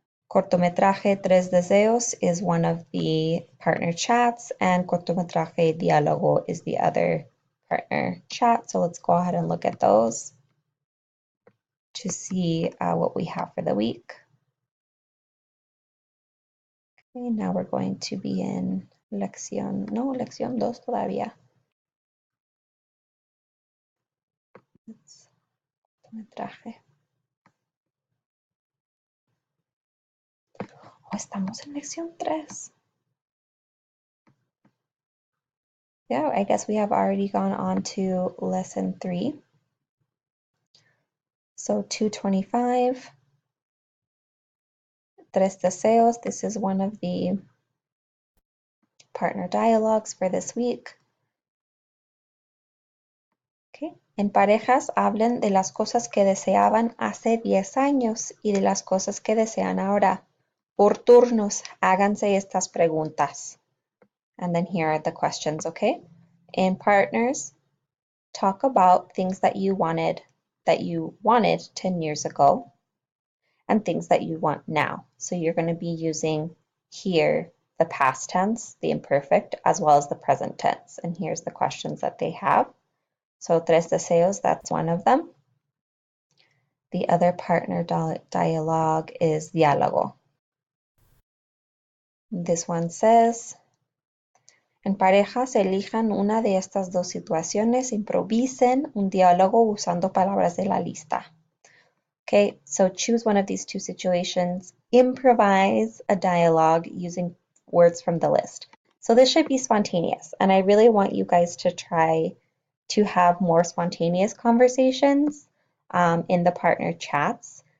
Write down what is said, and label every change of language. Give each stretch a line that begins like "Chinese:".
English: Cortometraje Tres Deseos is one of the partner chats, and Cortometraje Diálogo is the other partner chat. So let's go ahead and look at those to see what we have for the week. Okay, now we're going to be in lección 2 todavía.
Spanish: Me traje. Oh, estamos en lección 3.
English: Yeah, I guess we have already gone on to lesson 3. So 225, tres deseos. This is one of the partner dialogues for this week. Okay.
Spanish: En parejas hablen de las cosas que deseaban hace 10 años y de las cosas que desean ahora. Por turnos, háganse estas preguntas.
English: And then here are the questions, okay? In partners, talk about things that you wanted 10 years ago and things that you want now. So you're going to be using here the past tense, the imperfect, as well as the present tense. And here's the questions that they have. So tres deseos, that's one of them. The other partner dialogue is diálogo. This one says,
Spanish: en parejas elijan una de estas dos situaciones, improvisen un diálogo usando palabras de la lista.
English: Okay, so choose one of these two situations, improvise a dialogue using words from the list. So this should be spontaneous, and I really want you guys to try to have more spontaneous conversations in the partner chats.